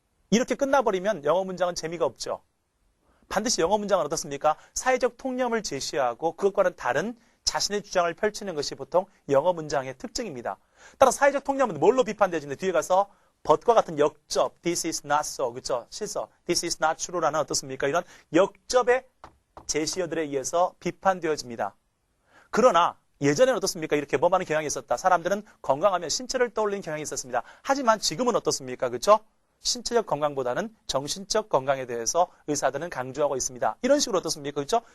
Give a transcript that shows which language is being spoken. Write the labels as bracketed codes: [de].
[ko] 이렇게 끝나버리면 영어 문장은 재미가 없죠. 반드시 영어 문장은 어떻습니까? 사회적 통념을 제시하고 그것과는 다른 자신의 주장을 펼치는 것이 보통 영어 문장의 특징입니다. 따라 사회적 통념은 뭘로 비판되어지는데 뒤에 가서 but과 같은 역접, [en] this is not so, [ko] 그렇죠? 실서, [en] this is not true [ko] 라는 어떻습니까? 이런 역접의 제시어들에 의해서 비판되어집니다. 그러나 예전에는 어떻습니까? 이렇게 뭐하는 경향이 있었다. 사람들은 건강하면 신체를 떠올리는 경향이 있었습니다. 하지만 지금은 어떻습니까? 그렇죠? 신체적 건강보다는 정신적 건강에 대해서 의사들은 강조하고 있습니다. 이런 식으로 어떻습니까? 그렇죠?